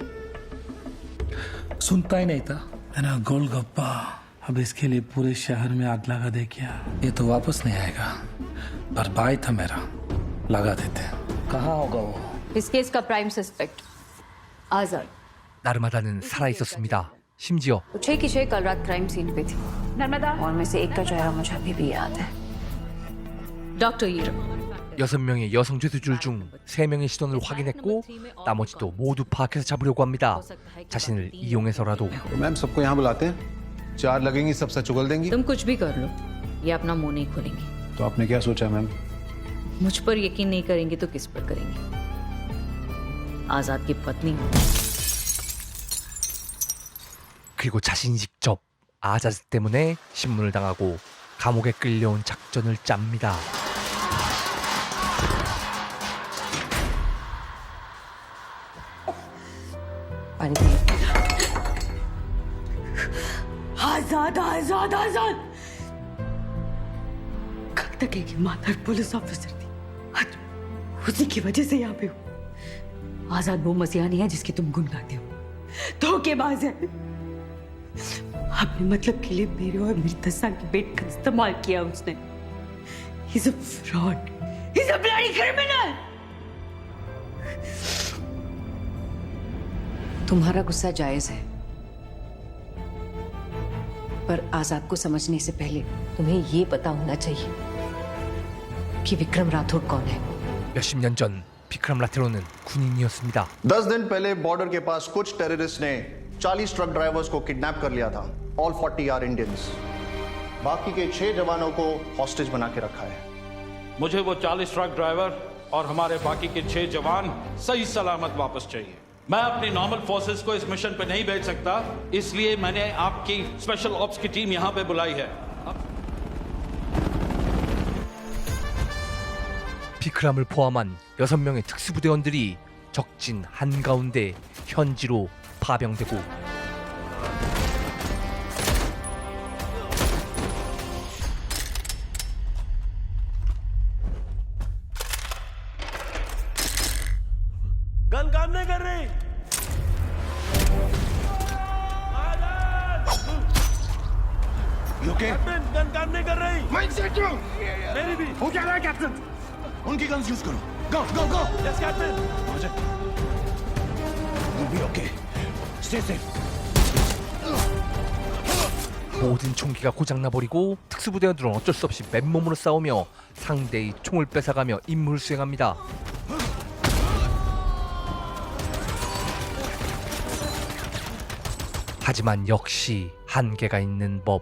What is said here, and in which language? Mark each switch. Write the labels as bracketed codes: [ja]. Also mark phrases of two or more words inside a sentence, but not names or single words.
[hi] सुनता ही नहीं था मेरा गोलगप्पा। अब इसके लिए पूरे शहर में आग लगा दे क्या? ये तो वापस नहीं आएगा, पर भाई था मेरा, लगा देते। कहाँ होगा वो? इस केस का [en] prime suspect [hi] आजाद। [ko] 날마다는 살아 있었습니다. 심지어 [hi] 6 की 6 कल रात [en] crime scene [hi] पे थी। नर्मदा। और में से एक का चेहरा मुझे अभी भी याद है। [ko] डॉक्टर 이름 6명의 여성 죄수줄 중 3명의 신원을 확인했고 나머지도 모두 파악해서 잡으려고 합니다. 자신을 이용해서라도. [hi] मैम सबको यहाँ बुलाते हैं, 4 लगेंगी, सब सच उगल देंगी। तुम कुछ भी कर लो, ये अपना मुंह नहीं खोलेंगी। तो आपने क्या सोचा मैम? मुझ पर यकीन नहीं करेंगे तो किस पर करेंगे? आजाद की पत्नी। [ko] 그리고 자신이 직접 아자즈 때문에 신문을 당하고 감옥에 끌려온 작전을 짭니다. [hi] आजाद आजाद आजाद। कल तक एक ईमानदार [en] police officer [hi] थी, आज उसी की वजह से यहाँ पे हूँ। आजाद वो मसीहा नहीं है जिसकी तुम गुण गाते हो, धोखेबाज है। अपने मतलब के लिए मेरे और मेरी 10 साल की बेटी का इस्तेमाल किया उसने। [en] He's a fraud. He's a bloody criminal. [hi] तुम्हारा गुस्सा जायज है, पर आजाद को समझने से पहले तुम्हें ये पता होना चाहिए कि विक्रम राठौड़ कौन है। [ko] 몇십 년 전 비크람 라테로는 군인이었습니다. [hi] 10 दिन पहले बॉर्डर के पास कुछ टेररिस्ट ने 40 [en] truck drivers [hi] को किडनैप कर लिया था। [en] All 40 are Indians. [hi] बाकी के 6 जवानों को हॉस्टेज बना के रखा है। मुझे वो 40 [en] truck driver [hi] और हमारे बाकी के 6 जवान सही सलामत वापस चाहिए। मैं अपनी [en] normal forces [hi] को इस मिशन पे नहीं भेज सकता, इसलिए मैंने आपकी [en] special ops [hi] की टीम यहाँ पे बुलाई है। [ko] 비크람을 포함한 6명의 특수부대원들이 적진 한가운데 현지로 파병되고 [hi] गन काम नहीं कर रही। [en] captain gun [hi] काम नहीं कर रही। मेरी भी हो क्या रहा है कैप्टन? उनकी गन्स यूज करो। [en] go go go. Yes captain. You'll be okay. Stay safe. [ko] 모든 총기가 고장나버리고 특수부대원들은 어쩔 수 없이 맨몸으로 싸우며 상대의 총을 뺏어가며 임무를 수행합니다. 하지만 역시 한계가 있는 법.